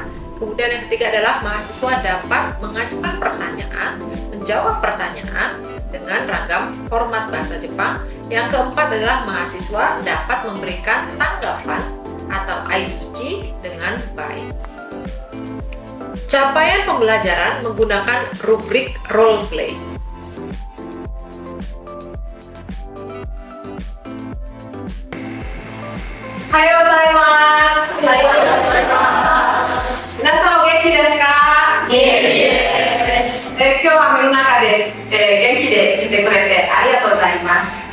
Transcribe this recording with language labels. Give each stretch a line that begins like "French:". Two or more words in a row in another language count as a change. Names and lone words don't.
Indonesian: Kemudian yang ketiga adalah mahasiswa dapat mengajukan pertanyaan, menjawab pertanyaan dengan ragam format bahasa Jepang. Yang keempat adalah mahasiswa dapat memberikan tanggapan atau aisuchi dengan baik. Capaian pembelajaran menggunakan rubrik role play.
Japanese: おはようございます. 皆さんお元気ですか? 今日は目の中で、元気でいてくれてありがとうございます。